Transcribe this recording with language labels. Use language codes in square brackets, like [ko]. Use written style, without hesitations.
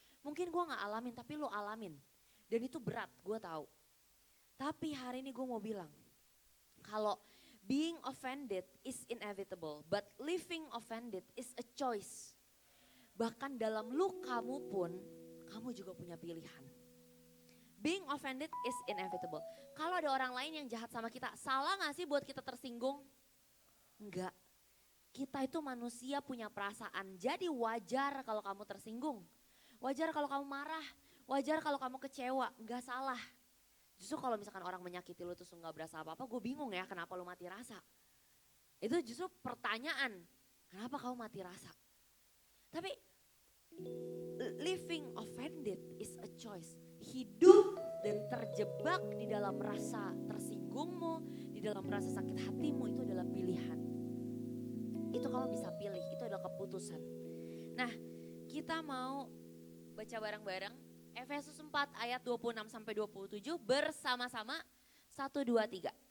[id] Mungkin gue gak alamin tapi lo alamin. Dan itu berat, gue tahu. Tapi hari ini gue mau bilang, kalau [en] being offended is inevitable, but living offended is a choice. [id] Bahkan dalam lukamu pun, kamu juga punya pilihan. [en] Being offended is inevitable. [id] Kalau ada orang lain yang jahat sama kita, salah gak sih buat kita tersinggung? Enggak. Kita itu manusia punya perasaan, jadi wajar kalau kamu tersinggung. Wajar kalau kamu marah, wajar kalau kamu kecewa, enggak salah. Justru kalau misalkan orang menyakiti lu terus gak berasa apa-apa, gue bingung ya kenapa lu mati rasa. Itu justru pertanyaan, kenapa kamu mati rasa? [en] Tapi living offended is a choice. [id] Hidup dan terjebak di dalam rasa tersinggungmu, di dalam rasa sakit hatimu itu adalah pilihan. Itu kamu bisa pilih, itu adalah keputusan. Nah, kita mau baca bareng-bareng Efesus 4 ayat 26 sampai 27 bersama-sama 1 2 3.